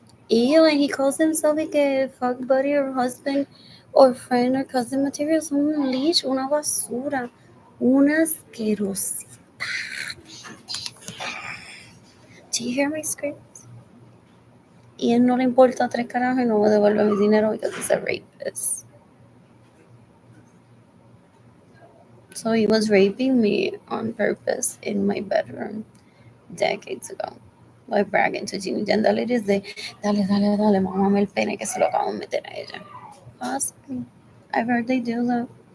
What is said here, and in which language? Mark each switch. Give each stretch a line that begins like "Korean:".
English: Ew, and he calls himself like a fuck buddy or husband or friend or cousin material.
Spanish: Es un leech, una basura, una asquerosidad.
English: Do you hear my screams?
Spanish: Y él no le importa tres carajos y no me devuelve mi dinero
English: because he's a rapist. So he was raping me on purpose in my bedroom decades ago. By bragging to Jimmy Jen,
Spanish: dale, dale, mamame el pene que se lo acabo de meter a ella.
English: Possibly. I've heard they do that.